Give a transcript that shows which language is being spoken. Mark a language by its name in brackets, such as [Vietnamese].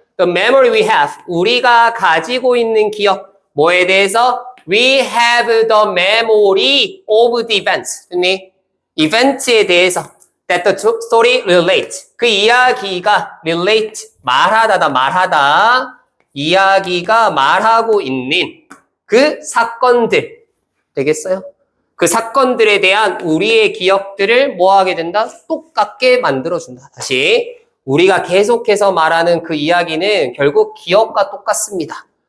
[English] The memory we have, [Korean] 우리가 가지고 있는 기억, 뭐에 대해서? [English] We have the memory of the events. [Korean] 됐니? 이벤트에 대해서 [English] that the story relates. [Korean] 그 이야기가 relate, 말하다. 이야기가 말하고 있는 그 사건들 되겠어요? 그 사건들에 대한 우리의 기억들을 뭐 하게 된다? 똑같게 만들어준다. 다시 우리가 계속해서 말하는 그 이야기는 결국 기억과 똑같습니다.